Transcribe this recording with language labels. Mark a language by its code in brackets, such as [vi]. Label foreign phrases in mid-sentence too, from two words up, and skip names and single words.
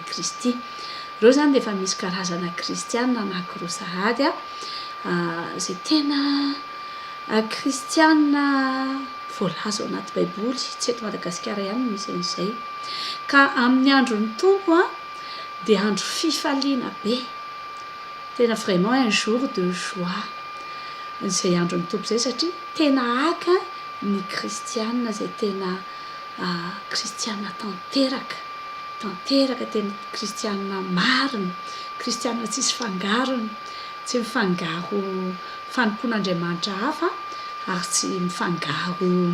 [mg] kristy reo zany de efa misy karazana kristianina anankiroa sahady a zay tena kristianina voalaza ao anaty baiboly tsy eto Madagasikara ihany misy an'izay ka amin'ny andron'ny tompo a de andro fifaliana be tena [fr] vraiment un jour de joie [mg] zay andron'ny tompo zay satria tena aka ny kristianina zay tena kristianina tanteraka tena kristianina marina kristianina tsisy fangarony tsy mifangaro fanompon'Andriamanitra hafa ary tsy mifangaro